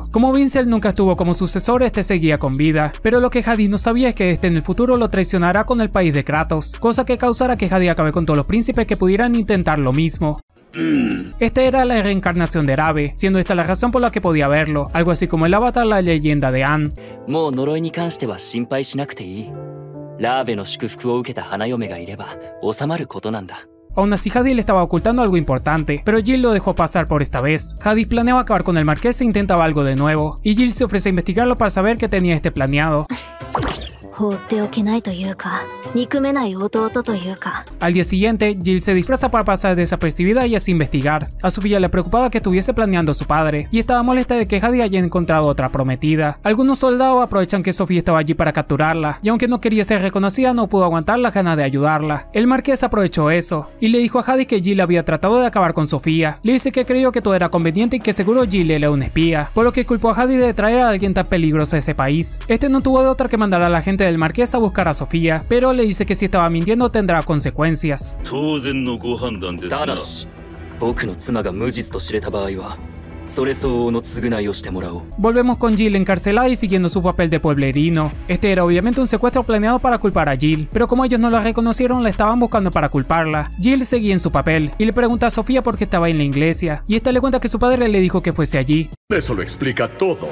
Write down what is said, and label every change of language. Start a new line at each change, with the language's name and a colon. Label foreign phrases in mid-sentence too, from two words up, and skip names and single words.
Spanish: Como Vincel nunca estuvo como sucesor, este seguía con vida, pero lo que Hadis no sabía es que este en el futuro lo traicionará con el país de Kratos, cosa que causará que Hadis acabe con todos los príncipes que pudieran intentar lo mismo. Esta era la reencarnación de Rave, siendo esta la razón por la que podía verlo, algo así como el avatar La leyenda de Anne.
Japanese: もう呪いに関しては心配しなくていい。ラーベの祝福を受けた花嫁がいれば収まることなんだ。
Spanish: Aún así, Hadis le estaba ocultando algo importante, pero Jill lo dejó pasar por esta vez. Hadis planeaba acabar con el marqués e intentaba algo de nuevo, y Jill se ofrece a investigarlo para saber qué tenía este planeado.
Japanese: 放っておけないというか、憎めない弟というか。
Spanish: Al día siguiente, Jill se disfraza para pasar desapercibida y así investigar. A Sofía le preocupaba que estuviese planeando a su padre, y estaba molesta de que Hadis haya encontrado otra prometida. Algunos soldados aprovechan que Sofía estaba allí para capturarla, y aunque no quería ser reconocida, no pudo aguantar las ganas de ayudarla. El marqués aprovechó eso, y le dijo a Hadis que Jill había tratado de acabar con Sofía. Le dice que creyó que todo era conveniente y que seguro Jill era un espía, por lo que culpó a Hadis de traer a alguien tan peligroso a ese país. Este no tuvo de otra que mandar a la gente del marqués a buscar a Sofía, pero le dice que si estaba mintiendo tendrá consecuencias.
Japanese: 当然のご判断ですが。ただし、僕の妻が無実と知れた場合は、それ相応の償いをしてもらおう。
Spanish: Volvemos con Jill encarcelada y siguiendo su papel de pueblerino. Este era obviamente un secuestro planeado para culpar a Jill, pero como ellos no la reconocieron, la estaban buscando para culparla. Jill seguía en su papel y le pregunta a Sofía por qué estaba en la iglesia, y esta le cuenta que su padre le dijo que fuese allí. Eso lo explica todo.